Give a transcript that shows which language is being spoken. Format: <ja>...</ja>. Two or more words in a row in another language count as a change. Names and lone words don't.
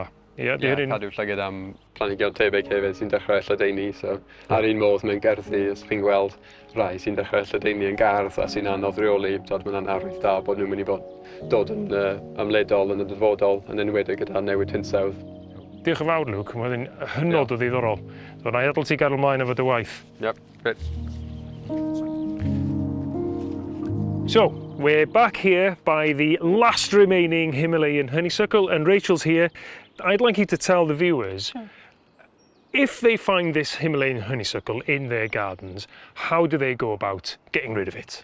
<cy>Cadw llygad am planhigion tebyg hefyd sy'n dechrau lledaenu, so ar un modd mewn gerddi, os chi'n gweld rai sy'n dechrau lledaenu yn gardd a sy'n anodd reoli, mae'n arwydd da bod nhw'n mynd i dod yn ymledol yn y dyfodol yn enwedig gyda newid hinsawdd. Diolch yn fawr, Luke. Mae'n hynod o ddiddorol. So, na i adael ti gadw ymlaen efo dy waith.</cy> <en>Yep, great. So, we're back here by the last remaining Himalayan honeysuckle, and Rachel's here. I'd like you to tell the viewers, if they find this Himalayan honeysuckle in their gardens, how do they go about getting rid of it?</en>